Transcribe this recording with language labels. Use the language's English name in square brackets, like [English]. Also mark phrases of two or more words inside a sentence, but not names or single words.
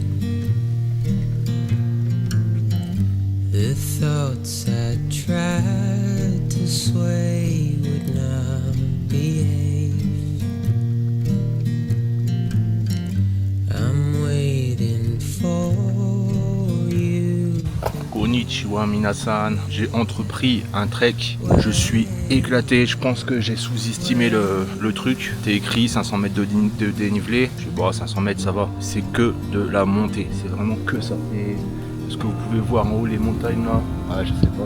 [English] The thoughts I tried to sway would not behave. I'm waiting for you. [Japanese] こんにちは皆さん, [French] j'ai entrepris un trek, je suis éclaté, je pense que j'ai sous-estimé le truc. C'était écrit 500 mètres de dénivelé, je sais pas, 500 mètres ça va, c'est que de la montée, c'est vraiment que ça. Et ce que vous pouvez voir en haut, les montagnes là, je sais pas.